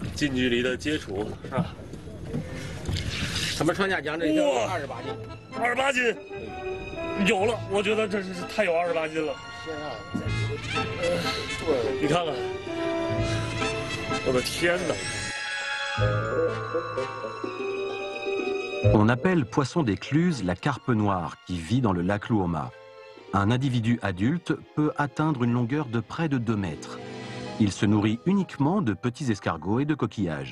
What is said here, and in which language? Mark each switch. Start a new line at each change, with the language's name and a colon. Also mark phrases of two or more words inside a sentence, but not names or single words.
Chinese: 近距离的接触，是吧？他们船家讲这叫28斤。 28斤，有了，我觉得这是太有28斤了。你看看，我的天哪！
French: On appelle poisson d'écluse la carpe noire qui vit dans le lac Luoma. Un individu adulte peut atteindre une longueur de près de 2 mètres. Il se nourrit uniquement de petits escargots et de coquillages.